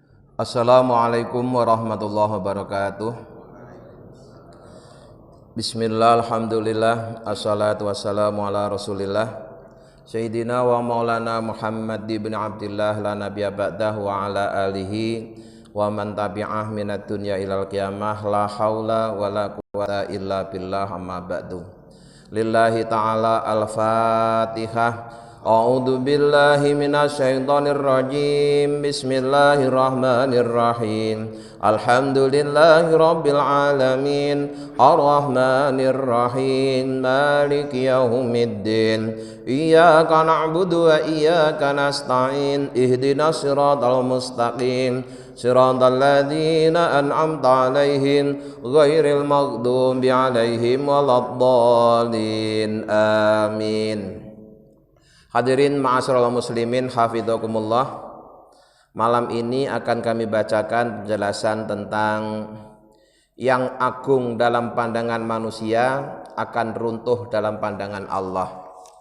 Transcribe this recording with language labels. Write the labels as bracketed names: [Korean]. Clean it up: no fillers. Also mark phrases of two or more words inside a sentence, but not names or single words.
[Arabic] السلام عليكم ورحمة الله وبركاته. بسم الله، الحمد لله، الصلاة والسلام على رسول الله سيدنا ومولانا محمد بن عبد الله لا نبي بعده وعلى آله ومن تبعه من الدنيا إلى القيامة لا حول ولا قوة إلا بالله أما بعد. لله تعالى الفاتحة. أعوذ بالله من الشيطان الرجيم. بسم الله الرحمن الرحيم. الحمد لله رب العالمين. الرحمن الرحيم. مالك يوم الدين. إياك نعبد وإياك نستعين. اهدنا الصراط المستقيم. صراط الذين أنعمت عليهم غير المغضوب عليهم ولا الضالين. آمين. حاضرين معاشر المسلمين حفظكم الله. [Indonesian] Malam ini akan kami bacakan penjelasan tentang yang agung dalam pandangan manusia akan runtuh dalam pandangan Allah.